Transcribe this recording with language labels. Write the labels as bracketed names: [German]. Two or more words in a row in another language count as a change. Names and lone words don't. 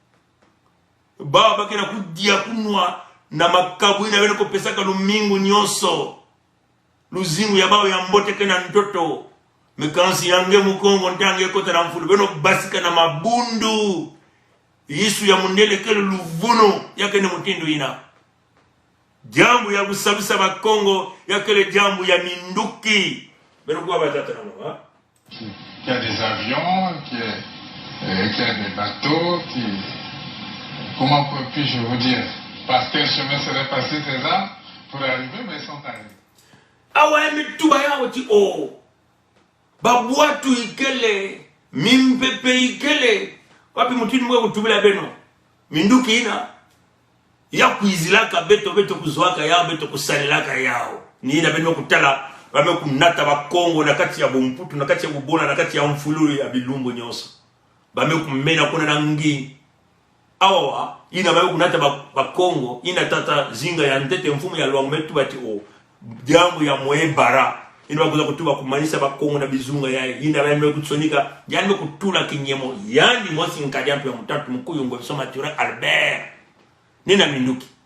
[Kongo] bao bakena kudia kunwa na makabu ina wene kupesaka lumingu nyoso luzingu ya bao ya mbote kena ntoto mekansi yange mukongo ntange kota na mfulu beno basika na mabundu Yesu ya mundele kele luvuno yake ni mutindu ina jambu ya kusabisa bakongo yakele jambu ya minduki beno kuwa batata na mwa [French] qui a des avions, qui a des bateaux, comment puis-je vous dire, par quel chemin serait passé ces armes pour arriver, mais ils sont arrivés. [Kongo] Awa mituba yao ti o babwatu ikele mimpepe ikele wapi mutini mwe kutubila beno minduki ina ya kuizilaka beto kuzuaka yao beto kusalilaka yao ni ina beno kutala wame kunata bakongo na kati ya bomputu na kati ya bubona na kati ya mfululu ya bilumbu nyoso bame kumena kuna na ngi awa ina bame kunata bakongo ina tata zinga ya ndete mfumu ya lwangmetu bati o jambo ya mwebara ina bakuza kutuba kumanisa bakongo na bizunga yae ina bame kutsonika yani kutula kinyemo yani mosi nkajampu ya mutatu mkuyu ngo soma tura Albert nina minduki